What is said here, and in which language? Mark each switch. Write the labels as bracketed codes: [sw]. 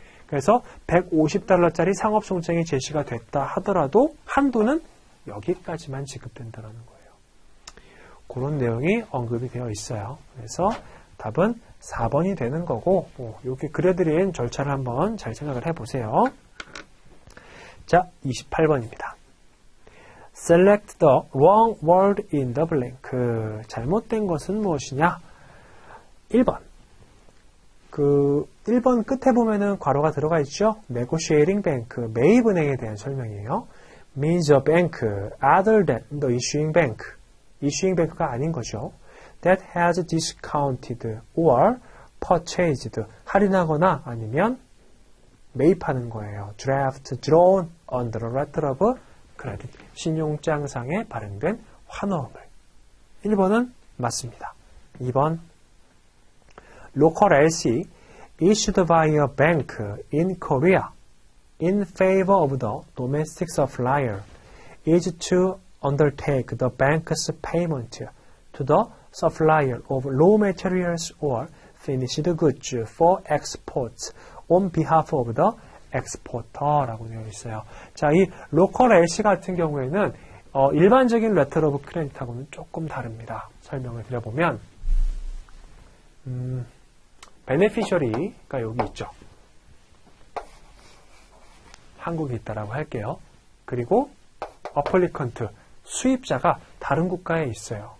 [ko] 그래서 $150짜리 상업송장이 제시가 됐다 하더라도 한도는 여기까지만 지급된다는 거예요. 그런 내용이 언급이 되어 있어요. 그래서 답은 4번이 되는 거고, 이렇게 그려드린 절차를 한번 잘 생각을 해보세요. 자, 28번입니다. [en] Select the wrong word in the blank. [ko] 잘못된 것은 무엇이냐? 1번. 1번 끝에 보면은 괄호가 들어가 있죠? Negotiating bank, 매입은행에 대한 설명이에요. [en] Means a bank other than the issuing bank. [ko] issuing bank가 아닌 거죠. [en] That has discounted or purchased. [ko] 할인하거나 아니면 매입하는 거예요. [en] Draft drawn under a letter of credit. [ko] 신용장상에 발행된 환호음을. 1번은 맞습니다. 2번. [en] Local LC issued by a bank in Korea in favor of the domestic supplier is to undertake the bank's payment to the supplier of raw materials or finished goods for export on behalf of the exporter라고 [ko] 되어 있어요. 자, 이 local LC 같은 경우에는 일반적인 letter of credit하고는 조금 다릅니다. 설명을 드려보면 베네피셔리가 여기 있죠. 한국에 있다라고 할게요. 그리고 어플리컨트, 수입자가 다른 국가에 있어요.